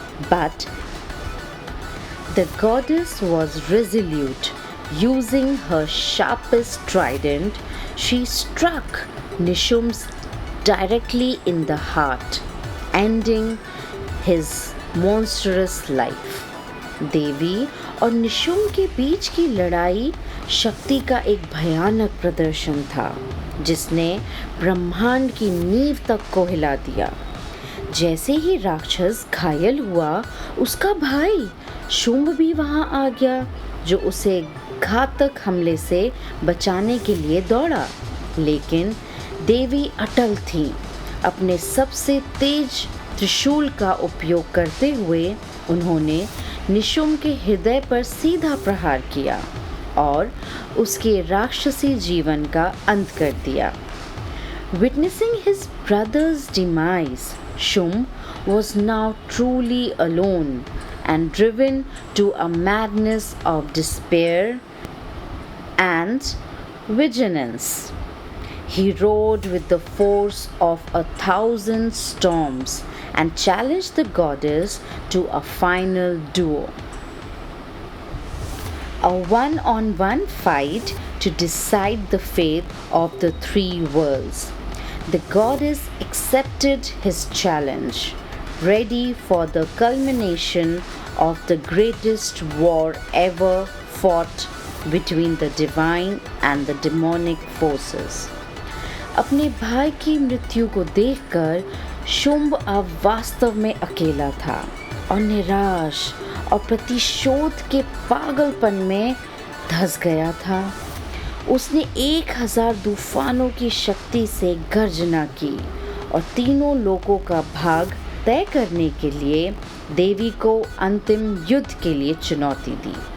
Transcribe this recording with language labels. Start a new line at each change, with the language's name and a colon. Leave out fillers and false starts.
English: But the goddess was resolute. Using her sharpest trident, she struck Nishumbh directly in the heart, ending his monstrous life.
Hindi: देवी और निशुम्भ के बीच की लड़ाई शक्ति का एक भयानक प्रदर्शन था, जिसने ब्रह्मांड की नींव तक को हिला दिया। जैसे ही राक्षस घायल हुआ, उसका भाई शुंभ भी वहां आ गया, जो उसे घातक हमले से बचाने के लिए दौड़ा। लेकिन देवी अटल थी। अपने सबसे तेज त्रिशूल का उपयोग करते हुए उन्होंने निशुम्भ के हृदय पर सीधा प्रहार किया और उसके राक्षसी जीवन का अंत कर दिया।
English: Witnessing his brother's demise, Shumb was now truly alone and driven to a madness of despair and vigilance. He rode with the force of 1,000 storms and challenged the goddess to a final duel. A one-on-one fight to decide the fate of the three worlds. The goddess accepted his challenge, ready for the culmination of the greatest war ever fought between the divine and the demonic forces.
Hindi: अपने भाई की मृत्यु को देखकर शुंभ अब वास्तव में अकेला था और निराश और प्रतिशोध के पागलपन में धंस गया था। उसने 1000 तूफानों की शक्ति से गर्जना की और तीनों लोगों का भाग तय करने के लिए देवी को अंतिम युद्ध के लिए चुनौती दी।